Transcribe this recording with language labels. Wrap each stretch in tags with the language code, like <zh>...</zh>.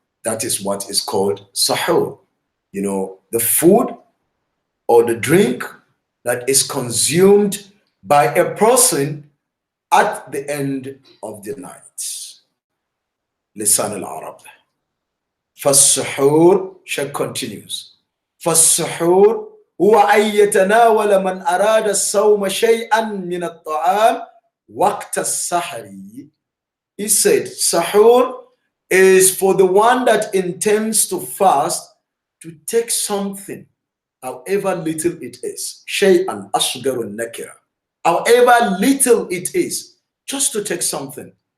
<en>That is what is called sahur. The food or the drink that is consumed by a person at the end of the night. Lisan al-Arab. فالسحور, Sheikh continues.</en> <ar>فالسحور هو أن يتناول من أراد الصوم شيئا من الطعام وقت السحر.</ar> <en>He said, sahur is for the one that intends to fast to take something, however little it is.</en> <ar>شيئا أصغر النكرة.</ar> <en>However little it is, just to take something.</en>